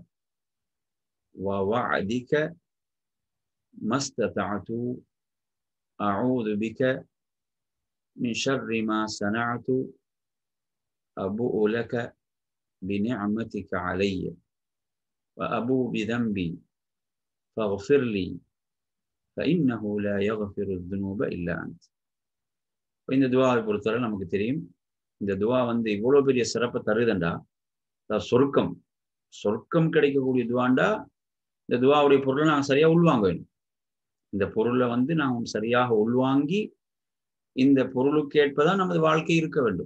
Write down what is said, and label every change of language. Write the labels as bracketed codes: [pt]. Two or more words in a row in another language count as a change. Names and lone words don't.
[ar] ووعدك ما استطعت أعوذ بك من شر ما صنعت أبوء لك بنعمتك علي وأبوء بذنبي فاغفر لي فإنه لا يغفر الذنوب إلا أنت. [ta] இந்த துவாவை பொறுத்தவரை நமக்கு தெரியும், இந்த துவா இவ்வளவு பெரிய சிறப்பை தருதண்டா, சொர்க்கம் கிடைக்கக்கூடிய துவாண்டா, இந்த துவாவுடைய பொருளை நாங்கள் சரியா உள்வாங்க வேணும். இந்த பொருளை நாம் சரியாக உள்வாங்கி இந்த பொருளுக்கு ஏற்பதான் நமது வாழ்க்கை இருக்க வேண்டும்.